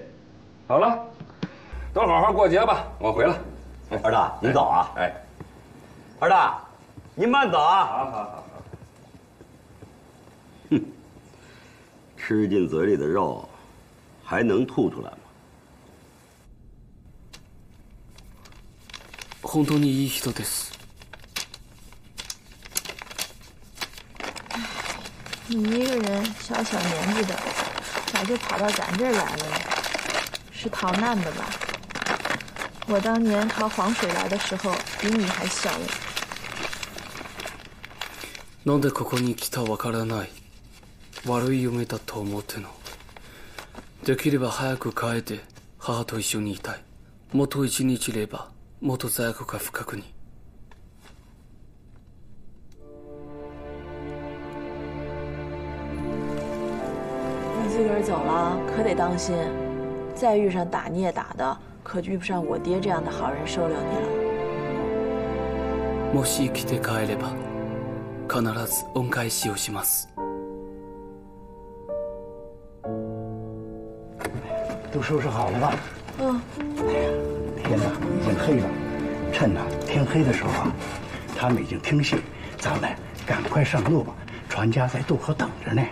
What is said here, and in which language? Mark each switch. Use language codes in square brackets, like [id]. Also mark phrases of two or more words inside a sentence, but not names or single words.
[zh] 好了，都好好过节吧，我回了。二大，您走啊！哎，二大，您慢走啊！好。哼，吃进嘴里的肉，还能吐出来吗？ [ja] 本当にいい人です。 [zh] 你一个人小年纪的，咋就跑到咱这儿来了？是逃难的吧？我当年逃黄水来的时候，比你还小嘞。 [ja] なんでここに来たわからない。悪い夢だと思っての。できれば早く帰って母と一緒にいたい。もっと一日いればもっと罪悪が深くに。 [zh] 你自个儿走了，可得当心，再遇上打你也打的，可遇不上我爹这样的好人收留你了。 [ja] もし生きて帰れば必ず恩返しをします。 [zh] 都收拾好了吧？嗯。哎呀，天哪，已经黑了，趁呢天黑的时候啊，他们已经听信，咱们赶快上路吧，船家在渡口等着呢。